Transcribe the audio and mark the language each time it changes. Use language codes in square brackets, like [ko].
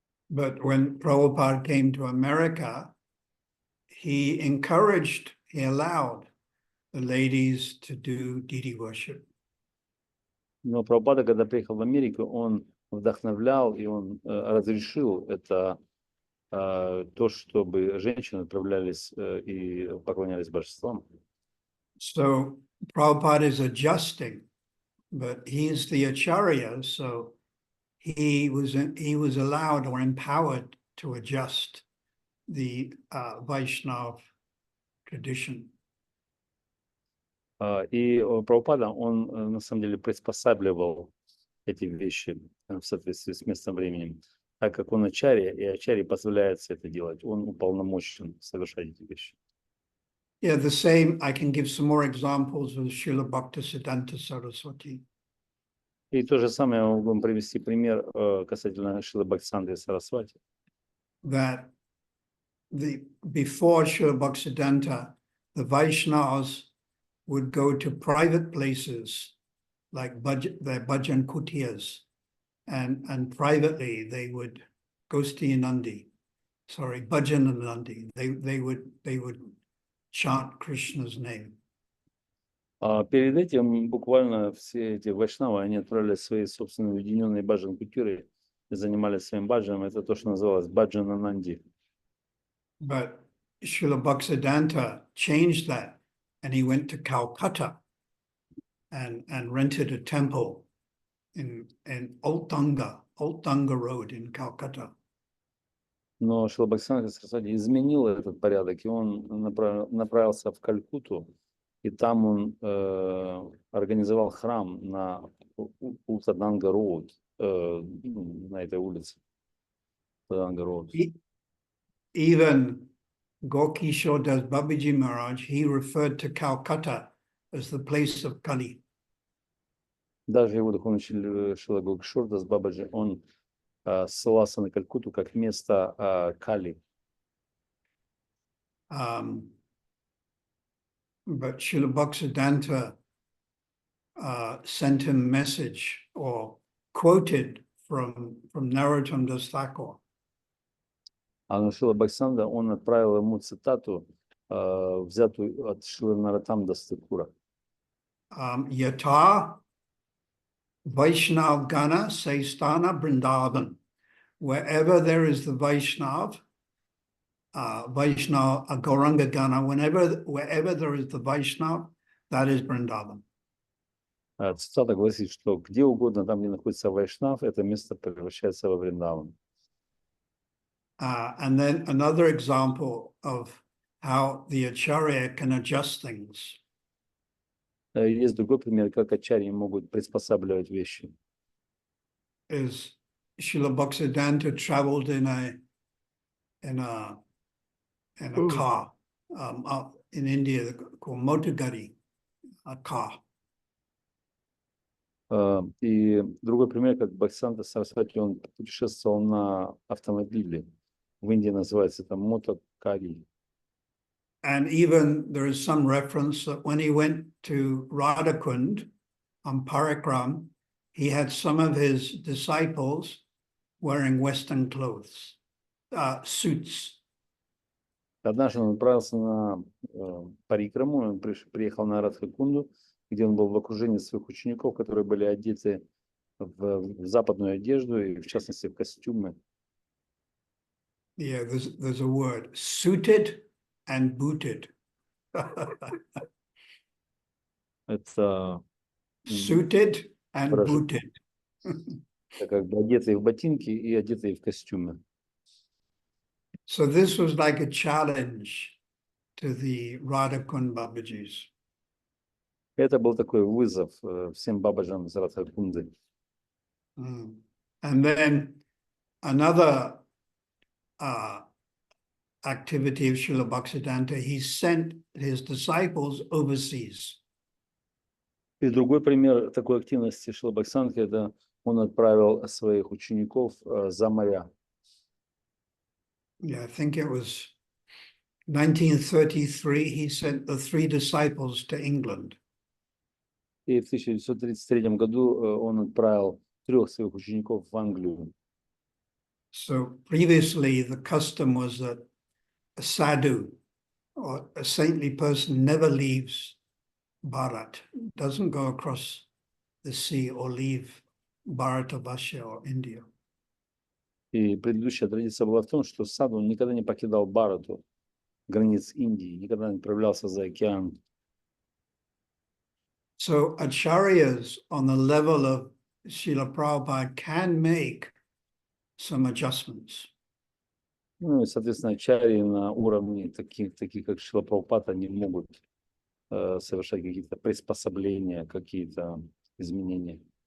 [en] But when Prabhupada came to America, he allowed the ladies to do deity worship. [ru] Но Прабхупада, когда приехал в Америку, он вдохновлял и он разрешил это то, чтобы женщины отправлялись и поклонялись божествам. [en] So Prabhupada is adjusting, but he's the acharya, so he was allowed or empowered to adjust the Vaishnav tradition. [ru] И Прабхупада, он на самом деле приспосабливал эти вещи в соответствии с местным временем, так как он ачарья, и ачарье позволяется это делать. Он уполномочен совершать эти вещи. [en] Yeah, the same. I can give some more examples with Srila Bhaktisiddhanta Saraswati. [ru] И то же самое я могу вам привести пример касательно Шрилы Бхактисиddhanta Сарасвати. [en] That before Srila Bhaktisiddhanta, the Vaishnavas would go to private places like their bhajan kutiyas, and privately they would Gosti and Nandi, bhajan and Nandi. They would chant Krishna's name. [ru] Перед этим буквально все эти вайшнавы, они отправились в свои собственные уединенные баджан-кутюры и занимались своим баджаном. Это то, что называлось баджана Нанди. [en] But Srila Bhaktisiddhanta changed that, and he went to Calcutta and rented a temple in Old Tanga Road in Calcutta. [ru] Но Шрила Бхактисиddhanta Сарасвати изменил этот порядок, и он направился в Калькутту, и там он организовал храм на Ултаданга Роуд, на этой улице. Ултаданга Роуд. [en] Even Gokishore Das Babiji Maharaj, he referred to Calcutta as the place of Kali. [ru] Даже его духовный учитель Шрила Гокишор Дас Бабаджи, он ссылался на Калькутту как место Кали. [en] But Srila Bhaktisiddhanta sent him a message or quoted from Narottam Das Thakur. [ru] А Шрила Бхактисиddhanta, он отправил ему цитату, взятую от Шрилы Нароттама Дас Thakura. [bn] Yata Vaishnav Gana Saistana Vrindavan. [en] Wherever there is the Vaishnav Gauranga Gana, wherever there is the Vaishnav, that is Vrindavan. [ru] Цитата гласит, что где угодно, там, где находится Вайшнав, это место превращается во Вриндаван. [en] And then another example of how the Acharya can adjust things. [ru] Есть другой пример, как ачарьи могут приспосабливать вещи. [en] Is Srila Bhaktisiddhanta traveled in a car in India called motorgadi, a car. [ru] И другой пример, как Бхактисиddhanta Сарасвати, он путешествовал на автомобиле. В Индии называется это мотокари. [en] And even there is some reference that when he went to Radhakund on Parikram, he had some of his disciples wearing Western clothes, suits. [ru] Однажды он отправился на парикраму, он приехал на Радхакунду, где он был в окружении своих учеников, которые были одеты в западную одежду и, в частности, в костюмы. [en] Yeah, there's a word, suited and booted. [ru] Это [en] Suited and booted. [ru] как бы одетые в ботинки и одетые в костюмы. [en] So this was like a challenge to the Radhakund Babajis. [ru] Это был такой вызов всем бабаджам из Радхакунды. [en] And then another activity of Srila Bhaktisiddhanta, he sent his disciples overseas. [ru] И другой пример такой активности Шрила Бхактисиddhanta, это он отправил своих учеников за моря. [en] Yeah, I think it was 1933, he sent the 3 disciples to England. [ru] И в 1933 году он отправил 3 своих учеников в Англию. [en] So previously, the custom was that a sadhu or a saintly person never leaves Bharat, doesn't go across the sea or leave Bharatavarsha or India. [ru] И предыдущая традиция была в том, что саду никогда не покидал Бхарату, границ Индии, никогда не отправлялся за океан. [en] So acharyas on the level of Srila Prabhupada can make some adjustments. [ru] Ну и, соответственно, чари на уровне таких как Шрила Прабхупада, они могут совершать какие-то приспособления, какие-то изменения.